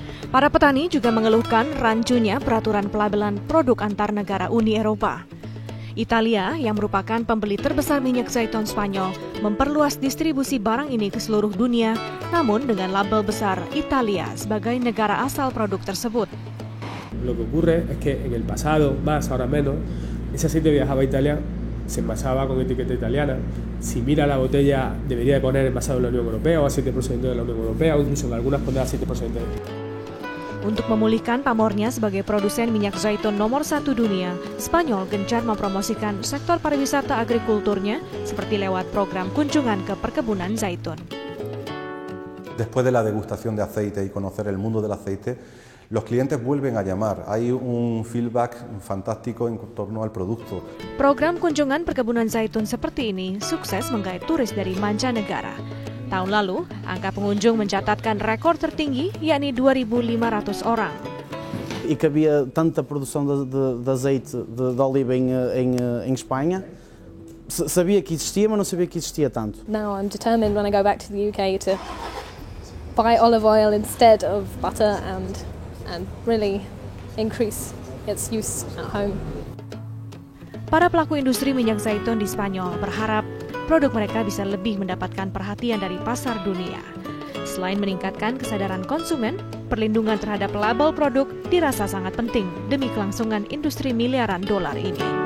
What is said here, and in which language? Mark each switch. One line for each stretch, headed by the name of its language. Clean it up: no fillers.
Indonesian: Para petani juga mengeluhkan rancunya peraturan pelabelan produk antar negara Uni Eropa. Italia, yang merupakan pembeli terbesar minyak zaitun Spanyol, memperluas distribusi barang ini ke seluruh dunia, namun dengan label besar Italia sebagai negara asal produk tersebut.
Spanish: Lo que ocurre es que en el pasado, más ahora menos, ese aceite viajaba a Italia, se envasaba con etiqueta italiana. Si mira la botella, debería de poner envasado en la Unión Europea o aceite procedente de la Unión Europea, o incluso en algunas poner aceite procedente.
Indonesian: Untuk memulihkan pamornya sebagai produsen minyak zaitun nomor 1 dunia, Spanyol gencar mempromosikan sektor pariwisata agrikulturnya seperti lewat program kunjungan ke perkebunan zaitun.
Spanish: Después de la degustación de aceite y conocer el mundo del aceite, los clientes vuelven a llamar. Hay un feedback fantástico en torno al producto.
Indonesian: Program kunjungan perkebunan zaitun seperti ini sukses menggait turis dari mancanegara. Tahun lalu, angka pengunjung mencatatkan rekor tertinggi, yakni 2.500 orang.
Portuguese: E que havia tanta produção de azeite de oliva em Espanha. Sabia que existia, mas não sabia que existia tanto.
English: Now I'm determined when I go back to the UK to buy olive oil instead of butter and really increase its use at home.
Indonesian: Para pelaku industri minyak zaitun di Spanyol berharap produk mereka bisa lebih mendapatkan perhatian dari pasar dunia. Selain meningkatkan kesadaran konsumen, perlindungan terhadap label produk dirasa sangat penting demi kelangsungan industri miliaran dolar ini.